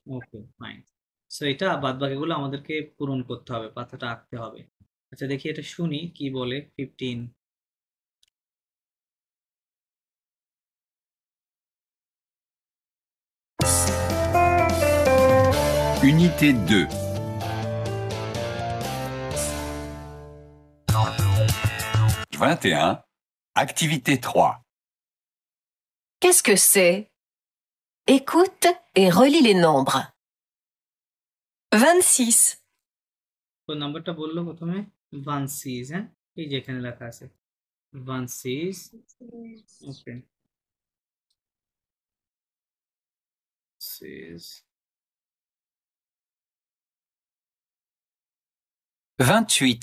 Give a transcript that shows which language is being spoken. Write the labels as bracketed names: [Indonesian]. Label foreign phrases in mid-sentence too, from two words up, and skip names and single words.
[English] Okay, fine. [Bangla] সো এটা বাদ বাকিগুলো আমাদেরকে পূরণ করতে হবে, পাতাটা আঁকতে হবে। আচ্ছা, দেখি এটা শুনি কি বলে। 15। [French] Unité 2. « 21. Activité 3. Qu'est-ce que c'est? Écoute et relis les nombres. 26, [Bangla] তো নাম্বারটা বললো প্রথমে 16। হ্যাঁ, এই যে এখানে লেখা আছে 16। ওকে, 6। [French] 28.